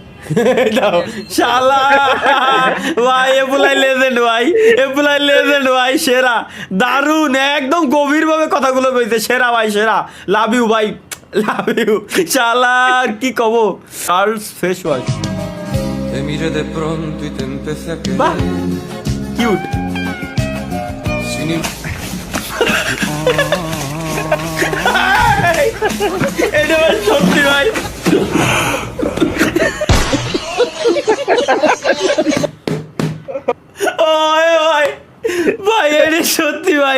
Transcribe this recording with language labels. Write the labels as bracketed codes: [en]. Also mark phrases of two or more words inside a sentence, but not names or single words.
[bn] দাও শালা ভাই, এপুলাই লেজেন্ড ভাই, এপুলাই লেজেন্ড ভাই, সেরা, দারুণ, একদম গভীর ভাবে কথাগুলো কইছে। সেরা ভাই, সেরা। [en] love you [bn] ভাই, [en] love you. [bn] শালা আর কি কব। [en] girls face wash [es] Te miré de pronto y te empecé a [bn] বাহ, [es] querer [bn] কিউট। [es] sin [bn] এটা ভাই সত্যি ভাই। ওই ভাই, ভাই এটা সত্যি ভাই।